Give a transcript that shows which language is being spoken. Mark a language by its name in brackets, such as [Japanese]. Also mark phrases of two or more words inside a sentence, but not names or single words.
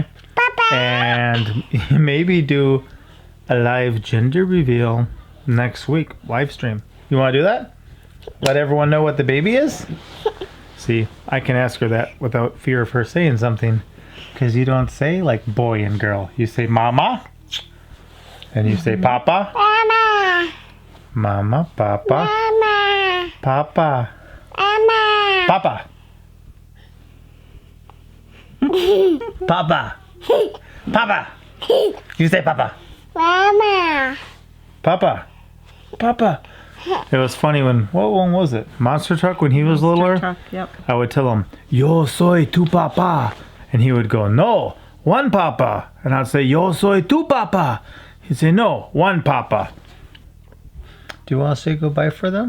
[English] And maybe do a live gender reveal next week, live stream. You want to do that? Let everyone know what the baby is? See, I can ask her that without fear of her saying something. Because you don't say like boy and girl. You say mama. And you say papa. Mama. Mama, papa. Mama. Papa. Mama. Papa. Papa. Papa. You say papa. Mama. Papa. Papa. It was funny what one was it? Monster Truck when he was littler? Truck, yep. I would tell him, [Spanish] yo soy tu papa. [English] And he would go, no, one papa. And I'd say, [Spanish] yo soy tu papa. [English] He'd say, no, one papa. Do you want to say goodbye for them?